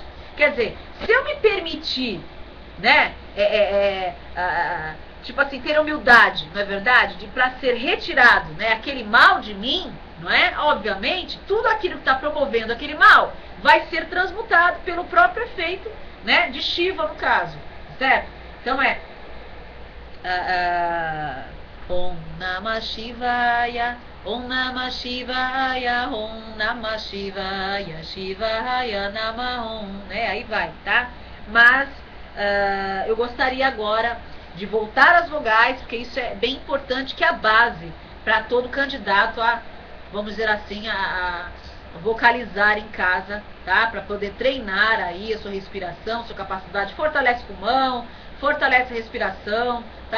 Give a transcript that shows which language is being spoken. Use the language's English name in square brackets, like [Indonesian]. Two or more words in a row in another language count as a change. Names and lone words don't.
[Portuguese] Quer dizer, se eu me permitir, né, tipo assim, ter humildade, não é verdade? Para ser retirado, né, aquele mal de mim, não é? Obviamente, tudo aquilo que está promovendo aquele mal vai ser transmutado pelo próprio efeito, né, de Shiva, no caso, certo? [Sanskrit] Então Om Namah Shivaya, Om Namah Shivaya, Om Namah Shivaya, Shivaya Namah Om, [Portuguese] né? Aí vai, tá? Mas eu gostaria agora de voltar às vogais, porque isso é bem importante, que é a base para todo candidato a, vamos dizer assim, a vocalizar em casa, tá? Para poder treinar aí a sua respiração, sua capacidade, fortalece o pulmão, fortalece a respiração, tá?